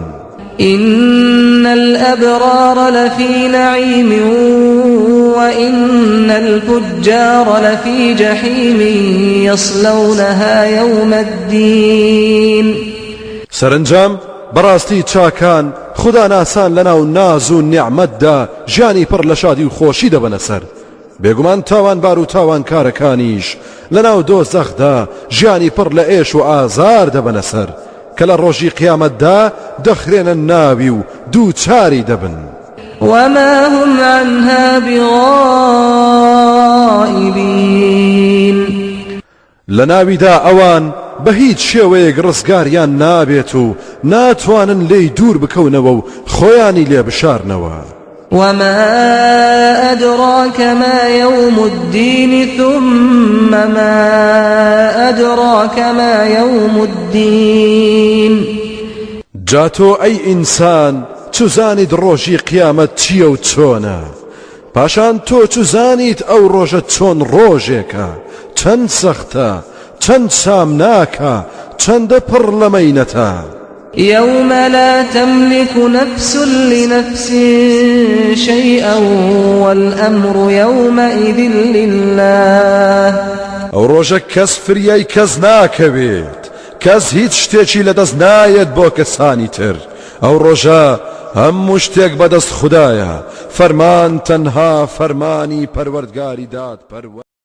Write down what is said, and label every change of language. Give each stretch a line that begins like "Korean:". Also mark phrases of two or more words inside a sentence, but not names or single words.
Arabic: إن الأبرار لفي نعيم وإن الفجار لفي جحيم يصلونها يوم الدين
Central Kurdish: سەرنجام بەڕاستی چاکان خدا ناسان لەناو ناز و نیعمەتدا ژیانی پڕ لە شادی و خۆشی دەبەنە سەر بێگومان تاوانبار و تاوانکارەکانیش لەناو دۆزەخدا ژیانی پڕ لە ئێش و ئازار دەبەنە سەر کە لە ڕۆژی قیامەتدا دەخرێنە ناوی و دووچاری دەبن
Arabic: وما هم عنها بغائبين
Central Kurdish: لناویدا ئەوان بە هیچ شێوەیەک ڕزگاریان نابێت و ناتوانن لێی دوور بکەونەوە و خۆیانی لێ بشارنەوە
Arabic: وما أدراك ما يوم الدين ثم ما أدراك ما يوم الدين
Central Kurdish: جاتۆ ئەی ئینسان چوزانیت ڕۆژی قیامەت چییە و چۆنە پاشان تۆ چوزانیت ئەو ڕۆژە چۆن ڕۆژێکە چەند سەختە چەند سامناکە چەندە پڕ لە مەینەتە
Arabic: يوم لا تملك نفس لنفس شيئا والأمر يومئذ لله
Central Kurdish: ئەو ڕۆژە کەس فریای کەس ناکەوێت کەس هیچ شتێکی لەدەست نایەت بۆ کەسانی تر ئەو ڕۆژە هەموو شتێک بەدەست خوددایە فەرمان تەنها فەرمانی پەروەردگاری داد